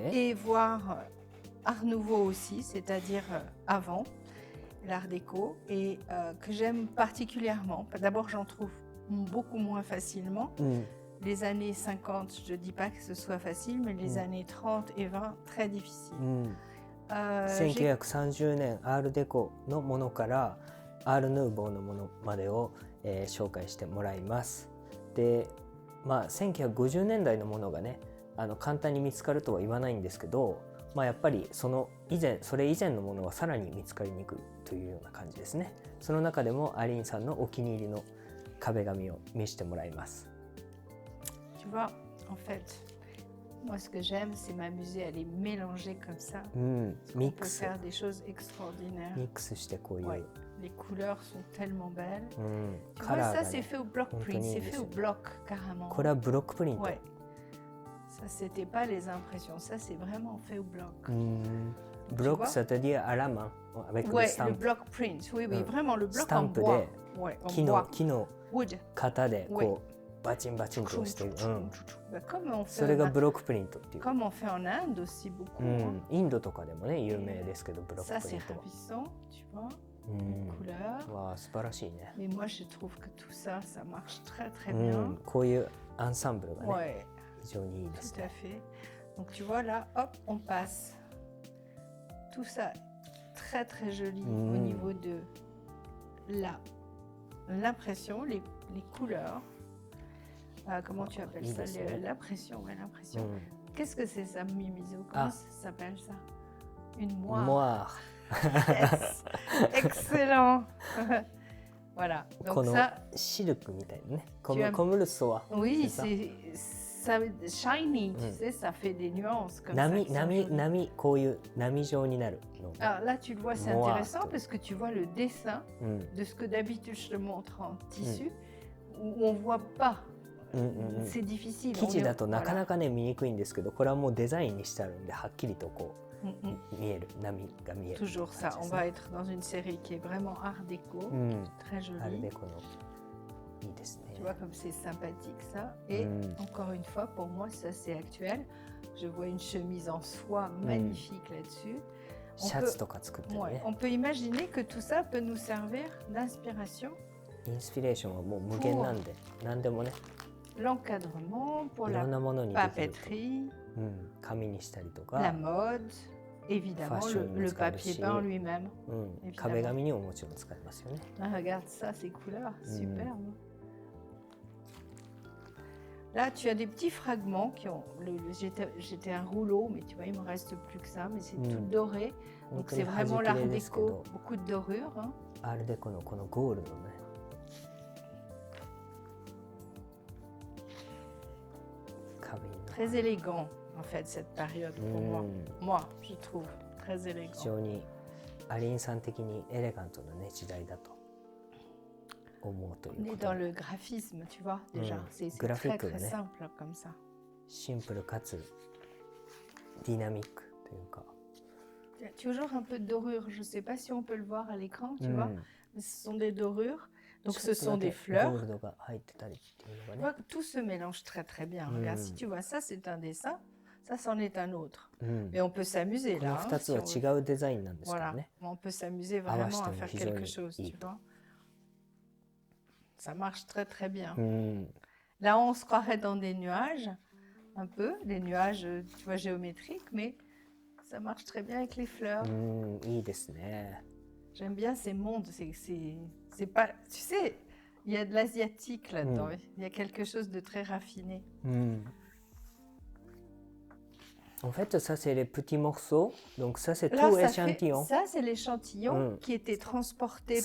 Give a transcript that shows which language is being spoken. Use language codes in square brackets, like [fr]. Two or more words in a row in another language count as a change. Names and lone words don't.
[fr] et voir Art Nouveau aussi, c'est-à-dire avant, l'Art déco, et que j'aime particulièrement. D'abord, j'en trouve beaucoup moins facilement. Les années 50, je ne dis pas que ce soit facile, mais les années 30 et 20, très difficile. [ja] 1930 年アールデコのものからアールヌーボーのものまでを、紹介してもらいます。で、1950年代のものがね、簡単に見つかるとは言わないんですけど、やっぱりそれ以前のものはさらに見つかりにくいというような感じですね。その中でもアリーンさんのお気に入りの壁紙を見せてもらいます。 [fr] Tu vois, en fait, moi ce que j'aime, c'est m'amuser à les mélanger comme ça. [ja] ミ [fr] On [ja] ッ [fr] peut [ja] クス [fr] faire des choses extraordinaires. [ja] ミックスしてこういう、 [fr] Ouais, les couleurs sont tellement belles. Tu [ja] カ [fr] vois, [ja] ラー [fr] ça [ja] が [fr] c'est [ja] ね、 [fr] fait au block [ja] 本当 [fr] print, [ja] にいい [fr] c'est [ja] で [fr] fait [ja] す [fr] au [ja] よね。 [fr] block carrément. [ja] これはブロックプリント。 [fr] Ouais, ça c'était pas les impressions, ça c'est vraiment fait au bloc. ブロック c'est-à-dire à la main avec le Ouais, le stamp. [en] block print, [fr] oui, oui, vraiment le bloc en [ja] スタンプ [fr] bois. [ja] で [fr] Ouais, en [ja] 木 [fr] bois. [ja] の [fr] Wood. [ja] 型ではいこうバチンバチンとしてる、 [fr] Bah, comme on [ja] そ [fr] fait [ja] れが [fr] en- [ja] ブロックプリントっていう、 [fr] comme on fait en Inde aussi beaucoup. [ja] インドとかでもね有名ですけどブロッ [fr] Ça [ja] クプリ [fr] c'est [ja] ントは、 [fr] ravissant, tu vois, les couleurs. [ja] わあ素晴らしいね、 [fr] Mais moi je trouve que tout ça, ça marche très très bien. [ja] こういうアンサンブルがね、 [fr] Ouais, [ja] 非常にいいです [fr] tout à [ja] ね。 [fr] fait. Donc tu vois là, hop, on passe. Tout ça très très joli au niveau de l'impression, les couleurs. Comment tu appelles ça? L'impression, ouais, l'impression. Qu'est-ce que c'est ça, Mimizo? Comment ça s'appelle ça? Une moire. [ja] モア [fr] Yes. Excellent. Voilà. [ja] こ [fr] Donc [ja] の [fr] ça, [ja] シルクみたいなね、コ [fr] Tu [ja] ム [fr] aimes- [ja] コムルソワ、 [fr] oui, ça. ça shiny, tu sais, ça fait des nuances comme ça. [ja] 波 [fr] qui sont [ja] 波 [fr] jolies. [ja] 波こういう波状になるの、 [fr] Alors là, tu le vois, c'est Moire, intéressant toi. parce que tu vois le dessin de ce que d'habitude je te montre en tissu, où on voit pas. C'est difficile. [ja] 生地だと [fr] On est- [ja] なかな [fr] voilà. [ja] かね見にくいんですけど、これはもうデザインにしてあるんではっきりとこう見える、波が見える。 [fr] Toujours ça. On va être dans une série qui est vraiment art déco, très [ja] アル [fr] jolie. [ja] デコのいいですね。 [fr] Tu vois comme c'est sympathique ça. Et encore une fois, pour moi, ça c'est actuel. Je vois une chemise en soie magnifique là-dessus. [ja] シャツとか作ったり [fr] Ouais, [ja] ね。 [fr] on peut imaginer que tout ça peut nous servir d'inspiration. [ja] インスピレーションはもう無限なんで、何でもね、 [fr] L'encadrement, pour [ja] いろ [fr] la [ja] んなものにできると。 [fr] papeterie, [ja] 紙にしたりと [fr] la [ja] か、 [fr] mode, évidemment Fashion, le c'est papier aussi- peint lui-même. [ja] 壁紙にももちろん使えますよね。 [fr] Ah, regarde ça, ces couleurs, superbe. Là, tu as des petits fragments qui ont. J'étais un rouleau, mais tu vois, il me reste plus que ça, mais c'est tout doré. [ja] 本 [fr] Donc [ja] 当 [fr] c'est [ja] に端 [fr] vraiment [ja] 切 [fr] l'art [ja] れですけ [fr] déco, [ja] ど、 [fr] beaucoup de dorures. Hein. [ja] アールデコのこのゴールドのね、壁に [fr] Très élégant, en fait, cette période pour moi. Moi, je trouve très [ja] 非 [fr] élégant. [ja] 常にアリーンさん的にエレガントなね時代だと思うとい [fr] On [ja] うこ [fr] est [ja] と [fr] dans [ja] で、 [fr] le graphisme, tu vois, déjà. C'est graphique, très, très ouais. simple comme ça. [ja] シンプルかつディナミックというか、 [fr] Il y a toujours un peu de dorure. Je ne sais pas si on peut le voir à l'écran, tu vois. Mais ce sont des dorures. Donc [ja] ち [fr] ce [ja] ょっと [fr] sont [ja] だけ [fr] des [ja] ゴ [fr] fleurs. [ja] ールドが入ってたりっていう [fr] Tu [ja] のが [fr] vois [ja] ね、 [fr] que tout se mélange très très bien. Regarde, si tu vois ça, c'est un dessin. Ça, c'en est un autre. Mais on peut s'amuser [ja] この [fr] là. [ja] 2 [fr] hein, [ja] つ [fr] si [ja] は [fr] on veut. [ja] 違うデザインなんですけど [fr] Voilà. [ja] ね、 [fr] On peut s'amuser Ah, vraiment bah, à faire c'était quelque joli. chose, tu Oui. vois. Ça marche très très bien. [ja] うん、 [fr] Là, on se croirait dans des nuages, un peu, des nuages, tu vois, géométriques, mais ça marche très bien avec les fleurs. [ja] いいですね。 [fr] J'aime bien ces mondes. C'est pas, tu sais, il y a de l'asiatique là-dedans. Il y a quelque chose de très raffiné. En fait, ça c'est les petits morceaux. Donc ça c'est Là, tout ça, échantillon. ça c'est l'échantillon qui était transporté